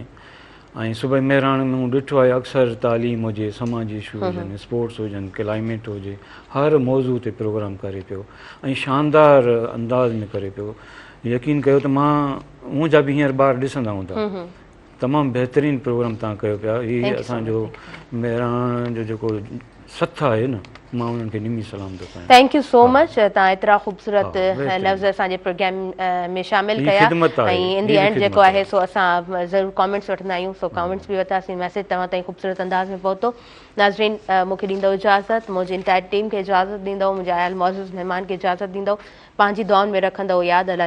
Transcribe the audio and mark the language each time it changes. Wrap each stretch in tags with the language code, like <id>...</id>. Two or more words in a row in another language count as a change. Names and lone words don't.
<sd>ऐं सुबुह मेहराण में मूं ॾिठो आहे अक्सर तालीम हुजे, समाजी इशू हुजनि, स्पोर्ट्स हुजनि, क्लाइमेट हुजे, हर मौज़ू ते प्रोग्राम करे पियो ऐं शानदार अंदाज़ में करे पियो। यकीन कयो त मुंहिंजा बि हींअर ॿार ॾिसंदा हूंदा, तमामु बहितरीनु प्रोग्राम तव्हां कयो पिया। हीअ असांजो मेहराण जो जेको सथ आहे न, मां उन्हनि खे निमी सलाम थो कयां।</sd> <en>thank you so much,</en> <sd>तव्हां एतिरा ख़ूबसूरत लफ़्ज़ असांजे प्रोग्राम में शामिल कया ऐं</sd> <en>in the end</en> <sd>जेको आहे सो असां ज़रूरु कॉमेंट्स वठंदा आहियूं, सो कॉमेंट्स बि वरितासीं। मैसेज तव्हां ताईं ख़ूबसूरत अंदाज़ में पहुतो। नाज़रीन, मूंखे ॾींदव इजाज़त, मुंहिंजी</sd> <en>entire team</en> <sd>खे इजाज़त ॾींदव, मुंहिंजे आयल मौजूद महिमान खे इजाज़त ॾींदव, पंहिंजी दुआउनि में रखंदव यादि।</sd>